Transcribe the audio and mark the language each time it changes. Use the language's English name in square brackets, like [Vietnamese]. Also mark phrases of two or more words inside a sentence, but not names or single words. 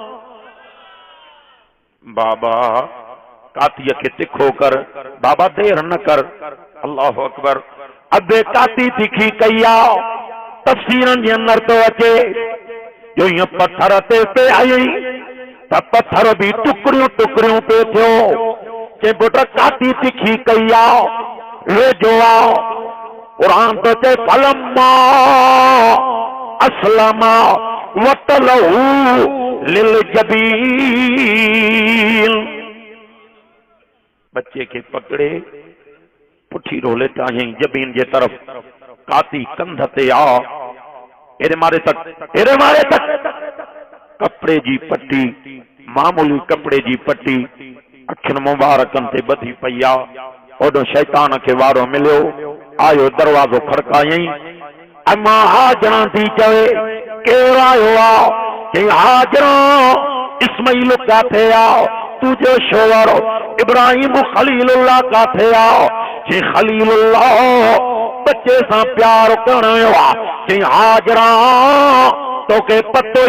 [Sindhi] बाबा कातीअ खे तिखो कर बाबा देर न कर [Arabic] الله أكبر [Sindhi] अबे काती तिखी कई आहे तफ़सीरनि जे अंदर तो अचे जो हीअं पत्थर ते पे आई त पत्थर भी टुकड़ियूं टुकड़ियूं पे थियो चई पुट काती तिखी कई आहे वेझो आहे कुरान तो चे फलम्मा [Arabic] أسلما وتله للجبين [Sindhi] बच्चे के पकड़े पुठी रोले चाहिए जबीन जे तरफ काती कंध ते आ एरे मारे तक कपड़े जी पट्टी मामूली कपड़े जी पट्टी अखिन मुबारकन ते बधी पई आ ओडो शैतान के वारो मिलियो आयो दरवाजो खड़कायई अम्मा हाजरा थी चवे केर आयो आ चई हाजरा इस्माइल काथे आ तुझो शोवर इब्राहिम खलीलुल्लाह काथे आ चई खलीलुल्लाह बच्चे सां प्यार करण आयो आ चई हाजरा तोखे पतो